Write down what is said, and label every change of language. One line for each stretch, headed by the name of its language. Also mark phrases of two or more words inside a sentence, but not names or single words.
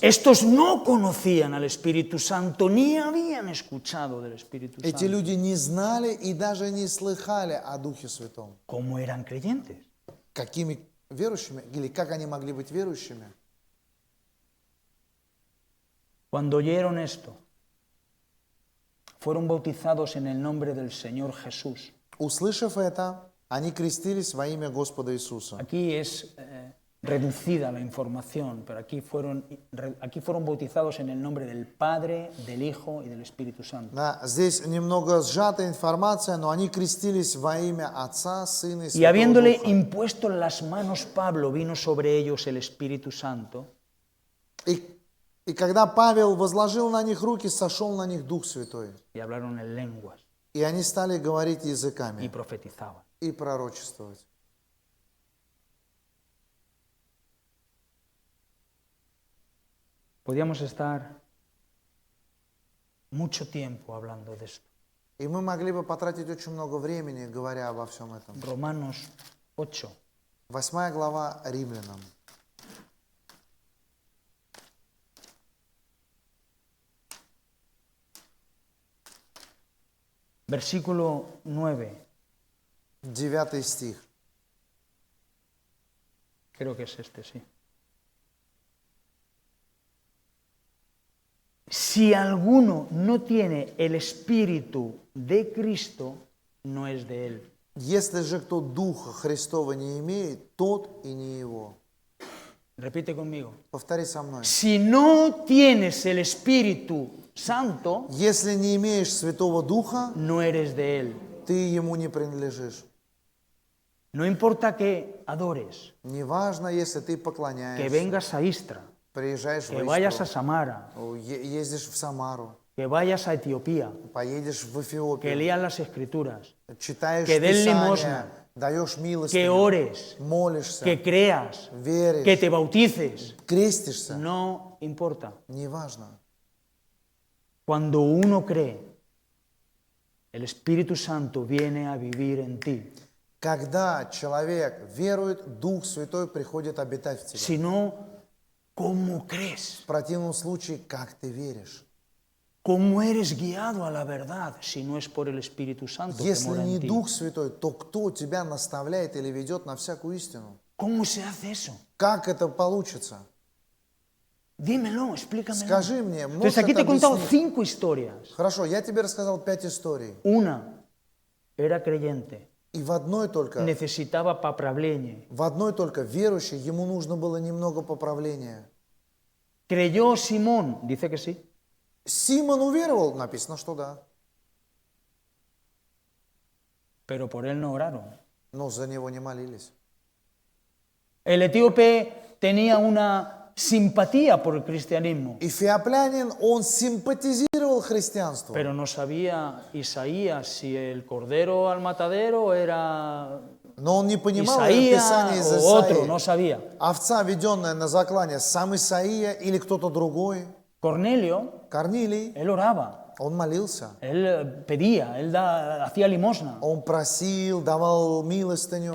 Spanish: Estos no conocían al Espíritu Santo, ni habían escuchado del Espíritu
Russian: Эти
Spanish: Santo.
Russian: люди не знали и даже не слыхали о Духе Святом.
Spanish: ¿Cómo eran creyentes?
Russian: Какими верующими? Или как они могли быть верующими?
Spanish: Cuando oyeron esto, fueron bautizados en el nombre del Señor Jesús.
Russian: Услышав это, они крестились во имя Господа Иисуса.
Spanish: Aquí es reducida la información, pero aquí fueron bautizados en el nombre del Padre, del Hijo y del Espíritu Santo.
Russian: Да, здесь немного сжатая информация, но они крестились во имя Отца, Сына и
Spanish: Y
Russian: Святого
Spanish: habiéndole
Russian: Духа.
Spanish: impuesto en las manos Pablo, vino sobre ellos el Espíritu Santo.
Russian: И когда Павел возложил на них руки, сошел на них Дух Святой.
Spanish: Y hablaron en lenguas
Russian: И они стали говорить
Spanish: y
Russian: языками
Spanish: profetizaban.
Russian: и пророчествовать.
Spanish: Podíamos estar mucho tiempo hablando de esto.
Russian: И мы могли бы потратить очень много времени, говоря обо всем этом.
Spanish: Romanos 8.
Russian: 8 глава Римлянам.
Spanish: Versículo 9.
Russian: 9 стих.
Spanish: Creo que es este, sí. Si alguno no tiene el Espíritu de Cristo, no es de él.
Russian: Если же кто Духа Христова не имеет, тот и не его.
Spanish: Repite conmigo.
Russian: Повтори со мной.
Spanish: Si no tienes el Espíritu Santo,
Russian: Если не имеешь Святого Духа,
Spanish: no eres de él.
Russian: ты ему не принадлежишь.
Spanish: No importa que adores,
Russian: Неважно, если ты
Spanish: que
Russian: поклоняешься,
Spanish: vengas a Istra,
Russian: приезжаешь
Spanish: que
Russian: в
Spanish: vayas a
Russian: Истру,
Spanish: Samara,
Russian: ездишь в Самару,
Spanish: que vayas a Etiopía,
Russian: поедешь в
Spanish: que
Russian: Эфиопию,
Spanish: leas las Escrituras,
Russian: читаешь
Spanish: que des
Russian: Писание,
Spanish: limosna,
Russian: даешь
Spanish: que
Russian: милостыню,
Spanish: ores,
Russian: молишься,
Spanish: que creas,
Russian: веришь,
Spanish: que te bautices.
Russian: крестишься.
Spanish: No importa.
Russian: Неважно.
Spanish: Cuando uno cree, el Espíritu Santo viene a vivir en ti.
Russian: Когда человек верует, Дух Святой приходит обитать в тебя.
Spanish: Si no, ¿cómo crees?
Russian: В противном случае, как ты веришь?
Spanish: ¿Cómo eres guiado a la verdad si no es por el Espíritu Santo que
Russian: Если
Spanish: mora
Russian: не
Spanish: en ti?
Russian: Дух Святой, то кто тебя наставляет или ведет на всякую истину?
Spanish: ¿Cómo se hace eso?
Russian: Как это получится?
Spanish: Dímelo, explícamelo.
Russian: Скажи мне,
Spanish: Entonces
Russian: можешь
Spanish: aquí te
Russian: это
Spanish: he contado
Russian: объяснить?
Spanish: 5 historias.
Russian: Хорошо, я тебе рассказал 5 историй.
Spanish: Una, era creyente,
Russian: И в одной только
Spanish: necesitaba поправление.
Russian: верующий, ему нужно было немного поправления.
Spanish: ¿Creyó Simón? Dice que sí.
Russian: Симон уверовал, написано, что да.
Spanish: Pero por él no oraron.
Russian: Но за него не молились.
Spanish: El etíope tenía una simpatía por el cristianismo,
Russian: Эфиоплянин, он симпатизировал христианству.
Spanish: pero no sabía Isaías si el cordero al matadero era
Russian: Но он не понимал Писание
Spanish: Isaías
Russian: из
Spanish: o otro,
Russian: Исаии.
Spanish: no sabía.
Russian: Овца, веденная на заклание, сам Исаия или кто-то другой.
Spanish: Cornelio,
Russian: Корнилий,
Spanish: él oraba,
Russian: он молился.
Spanish: él pedía, él hacía limosna,
Russian: Он просил, давал милостыню.